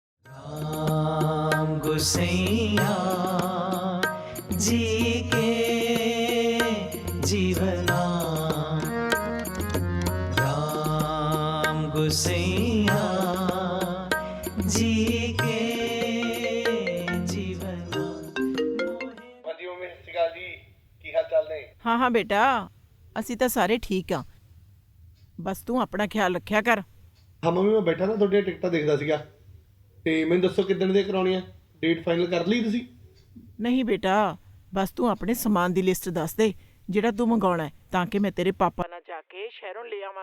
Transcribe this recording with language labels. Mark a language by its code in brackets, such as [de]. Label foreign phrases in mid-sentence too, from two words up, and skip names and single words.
[hi] राम गुसैया जी के जीवना, राम गुसैया जी के जीवना। [pa] ਹਾਂਜੀ ਮੰਮੀ ਸਤਿ ਸ਼੍ਰੀ ਅਕਾਲ ਜੀ, ਕੀ ਹਾਲ ਚਾਲ ਨੇ? ਹਾਂ ਹਾਂ ਬੇਟਾ, ਅਸੀਂ ਤਾਂ ਸਾਰੇ ਠੀਕ ਆ। ਬਸ ਤੂੰ ਆਪਣਾ ਖਿਆਲ ਰੱਖਿਆ ਕਰ। ਹਾਂ ਮੰਮੀ ਮੈਂ ਬੈਠਾ ਨਾ ਤੁਹਾਡੀਆਂ ਟਿਕਟਾਂ ਦੇਖਦਾ ਸੀਗਾ ਤੇ ਮੈਨੂੰ ਦੱਸੋ ਕਿੱਦਣ ਦੀਆਂ ਕਰਾਉਣੀਆਂ, [en] date final [pa] ਕਰ ਲਈ ਤੁਸੀਂ? ਨਹੀਂ ਬੇਟਾ, ਬਸ ਤੂੰ ਆਪਣੇ ਸਮਾਨ ਦੀ ਲਿਸਟ ਦੱਸ ਦੇ ਜਿਹੜਾ ਤੂੰ ਮੰਗਾਉਣਾ ਹੈ, ਤਾਂ ਕਿ ਮੈਂ ਤੇਰੇ ਪਾਪਾ ਨਾਲ ਜਾ ਕੇ ਸ਼ਹਿਰੋਂ ਲੈ ਆਵਾਂ।